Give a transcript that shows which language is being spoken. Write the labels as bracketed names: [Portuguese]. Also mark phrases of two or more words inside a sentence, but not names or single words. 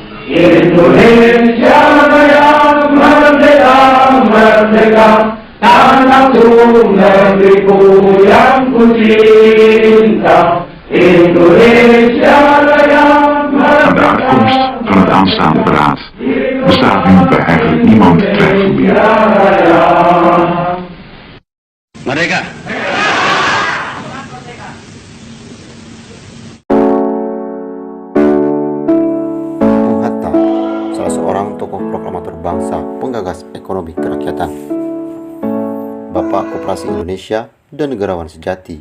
[Indonesian] Indonesia Raya merdeka, merdeka, tanahku negeriku yang ku cinta. Indonesia Raya [Dutch] Aan de uitkomst van het aanstaande beraad bestaat nu bij eigenlijk niemand twijfel meer. [Indonesian] Merdeka! Bung Hatta, salah seorang tokoh proklamator bangsa penggagas ekonomi kerakyatan, Bapak Koperasi Indonesia dan negarawan sejati.